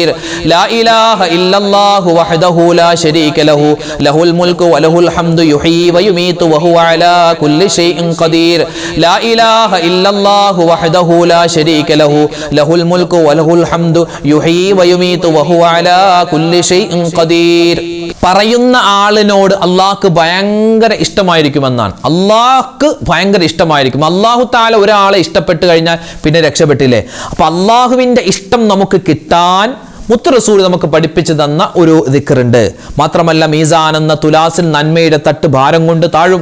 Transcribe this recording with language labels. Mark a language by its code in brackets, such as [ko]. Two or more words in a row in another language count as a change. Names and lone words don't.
[ar] لا إله إلا الله وحده لا شريك له له الملك وله الحمد يحيي ويميت وهو على كل شيء قدير. لا إله إلا الله وحده لا شريك له له الملك وله الحمد يحيي ويميت وهو على كل شيء قدير. [ml] പറയുന്ന ആളിനോട് അള്ളാഹ്ക്ക് ഭയങ്കര ഇഷ്ടമായിരിക്കുമെന്നാണ്. അള്ളാഹ്ക്ക് ഭയങ്കര ഇഷ്ടമായിരിക്കും. [ar] الله تعالى [ml] ഒരാളെ ഇഷ്ടപ്പെട്ട് കഴിഞ്ഞാൽ പിന്നെ രക്ഷപ്പെട്ടില്ലേ. അപ്പൊ അള്ളാഹുവിന്റെ ഇഷ്ടം നമുക്ക് കിട്ടാൻ മുത്ത് റസൂൽ നമുക്ക് പഠിപ്പിച്ചു തന്ന ഒരു ദിക്റുണ്ട്. മാത്രമല്ല മീസാൻ എന്ന തുലാസിൽ നന്മയുടെ തട്ട് ഭാരം കൊണ്ട് താഴും.